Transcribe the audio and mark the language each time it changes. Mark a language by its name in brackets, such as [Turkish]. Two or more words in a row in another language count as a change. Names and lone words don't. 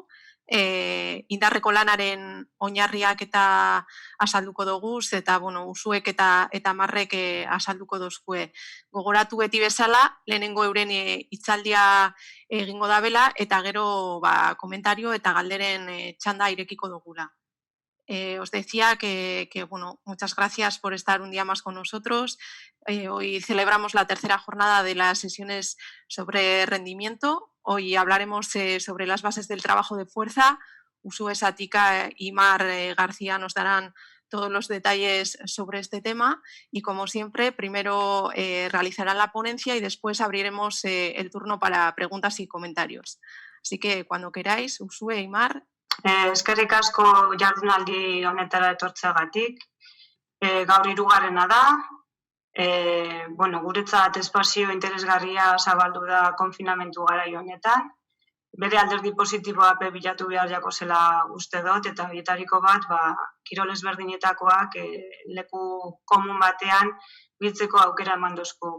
[Basque] Indarreko lanaren oinarriak eta azalduko dugu, eta Usuek eta Marrek azalduko dozkue. Gogoratu beti bezala, lehenengo euren hitzaldia egingo dabela, eta gero komentario eta galderen txanda irekiko dugula. [Spanish] Os decía que muchas gracias por estar un día más con nosotros. Hoy celebramos la 3ª jornada de las sesiones sobre rendimiento. Hoy hablaremos sobre las bases del trabajo de fuerza. Usue Satika y Mar García nos darán todos los detalles sobre este tema y, como siempre, primero realizarán la ponencia y después abriremos el turno para preguntas y comentarios. Así que, cuando queráis, Usue y Mar. [Basque] Eskerrik asko jardunaldi honetara etortzeagatik. Gaur 3. da. Guretzat espazio interesgarria zabaldu da konfinamentu garai honetan. Bere alderdi positiboa bilatu behar jako zela uste dut, eta horietariko bat, kirol ezberdinetakoak leku komun batean biltzeko aukera eman dozku.